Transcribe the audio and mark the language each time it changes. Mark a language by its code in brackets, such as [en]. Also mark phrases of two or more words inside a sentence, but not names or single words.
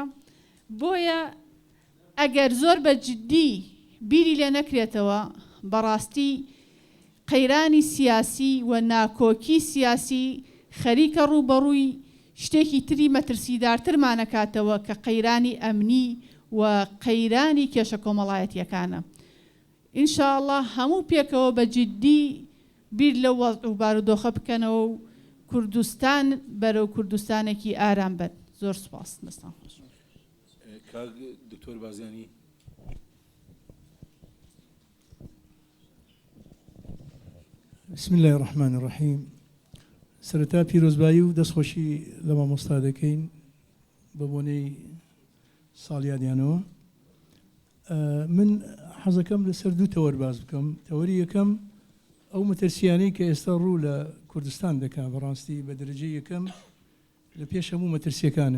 [ckb] بۆیە ئەگەر زۆر بە جددی بیری لێ نەکرێتەوە، بەڕاستی قەیرانی سیاسی و ناکۆکی سیاسی خەریکە ڕوبەڕووی شتێکی تری مەترسیدارترمانەکاتەوە کە قەیرانی ئەمنی و قەیرانی کێشە کۆمەڵایەتیەکانە. ئینشاءڵڵا هەموو پێکەوە بە جددی بیر لە وەزع و بارودۆخە بکەنەوە و کوردستان بەرەو کوردستانێکی ئارام بن. زۆر سوپاس. دەستان خۆش. کاک دکتۆر بازیانی. [ar] بسم الله الرحمن الرحيم. [ckb] سرتا پیرۆزبایی و دەستخۆشی لە مامۆستا دەکەین بە بۆنەی ساڵیادیانەوە. من حەزەکەم لەسەر دوو تەوەر باز بکەم. تەوەری یەکەم ئەو مەترسیانەی کە ئێستا ڕوو لە کوردستان دەکات بەڕاستی بە دەرەجەی یەکەم لە پێش هەموو مەترسیەکانە.